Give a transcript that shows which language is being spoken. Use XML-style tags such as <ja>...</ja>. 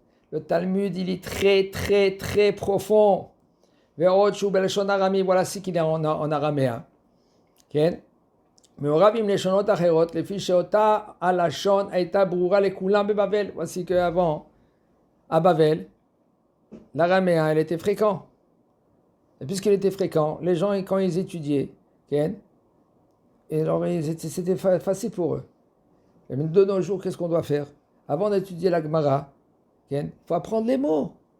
<fr>Le Talmud, il est très, très, très profond. Voilà ce qu'il est en araméen.</fr> <he>מעורב עם לשונות אחרות, לפי שאותה הלשון הייתה ברורה לכולם בבבל.</he> <fr>Voici qu'avant, à Babel, l'araméen, elle était fréquent. Et puisqu'il était fréquent, les gens, quand ils étudiaient, et alors c'était facile pour eux. Et même de nos jours, qu'est-ce qu'on doit faire? Avant d'étudier la Gemara, il faut apprendre les mots.</fr>